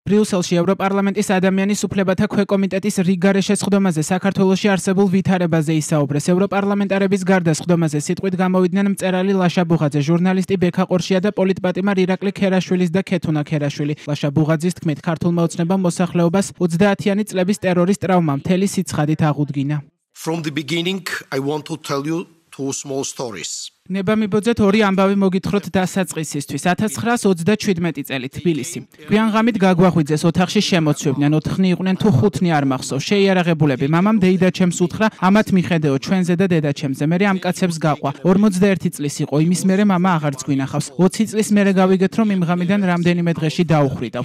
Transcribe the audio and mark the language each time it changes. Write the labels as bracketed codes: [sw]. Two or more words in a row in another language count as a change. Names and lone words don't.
[ka] ბრიუსელში ევროპარლამენტის ადამიანის უფლებათა ქვეკომიტეტის რიგარე შესხდომაზე საქართველოში არსებულ ვითარებაზე ისაუბრეს. ევროპარლამენტარების გარდა სხდომაზე სიტყვით გამოვიდნენ მწერალი ლაშა ბუღაძე, ჟურნალისტი ბექა ყორშია და პოლიტპატიმარ ირაკლი ქერაშვილის და ქეთუნა ქერაშვილი. ლაშა ბუღაძის თქმით, ქართულმა ოცნებამ მოსახლეობას 30-იანი წლების ტერორის ტრავმა მთელი სიცხადით აღუდგინა. [en] From the beginning, I want to tell you two small stories. [ka] ნებამიბოძეთ ორი ამბავი მოგითხროთ დასაწყისისთვის. 1927 წელი თბილისი. გვიანღამით გაგვახვიძეს ოთახში შემოცვიდნენ, 4 იყვნენ თუ 5 არ მახსოვს. შეიარაღებულები. მამამ დეიდაჩემს უთხრა, ამათ მიხედეო ჩვენზე და დედაჩემზე. მერე ამ კაცებს გაყვა. 41 წლის იყო, იმის მერე მამა აღარც გვინახავს. 20 წლის მერე გავიგეთ, რომ იმ ღამიდან რამდენიმე დღეში დაუხვიდავთ.